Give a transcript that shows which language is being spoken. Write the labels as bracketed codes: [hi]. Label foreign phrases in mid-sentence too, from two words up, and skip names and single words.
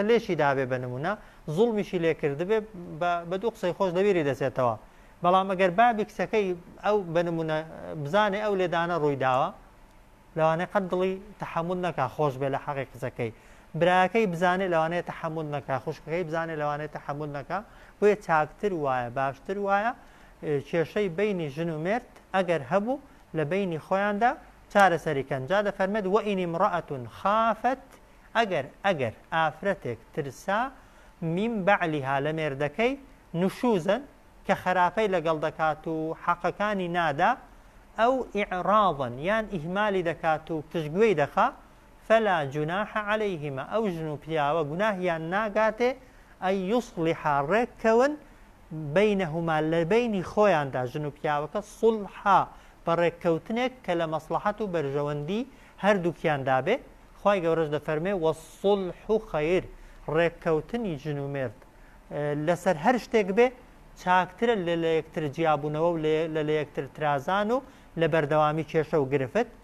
[ckb] لێشی دابێ بە نمونە زوڵمیشی لێکردبێ بە دوو قسەی خۆش لەبیری دەچێتەوە بەڵام ئەگەر بابی کچەکەی ئەو بە نمونە بزانێ ئەو لێدانە ڕووی داوە لەوانەیە قەت دڵی تەحەموڵ نەکا خۆش بێ لە حەقی قسەکەی براکەی بزانێ لەوانەیە تەحەموڵ نەکا خوشکەکەی بزانێ لەوانەیە تەحەموڵ نەکا بۆیە چاکتر وایە باشتر وایە کێشەی بینی ژن و مرد ئەگەر هەبوو لە بینی خۆیاندا چارەسەریکەن جا دەفەرمێت [ar] وئین امرأة خافت [ckb] ئەگەر ئافرەتێک ترسا [ar] من بعلیها [ckb] لە مێردەکەی نوشوزن کە خراپەی لەگەڵ دەکات و حەقەکانی نادا ئەو ئیعراضن یان ئیهمالی دەکات و پشتگوێی دەخا [ar] فلا جناح عليهما [ckb] ئەو ژن و پیاوە گوناهیان ناگاتێ [ar] ئەن یوصلحا [ckb] ڕێککەون بینەهما لە بینی خۆیاندا ژن و پیاوەکە صلحا بە ڕێککەوتنێک کە لە مەسلحەت و بەرژەوەندی هەردووکیان دابێ خوای گەورەش دەفەرمێ [ar] وەالصلح خەیر [ckb] ڕێککەوتنی ژن و مرد لەسەر هەر شتێک بێ چاکترە لە یەکتر جیابوونەوە و لە یەکتر ترازان و لە بەردەوامی کێشە و گرفت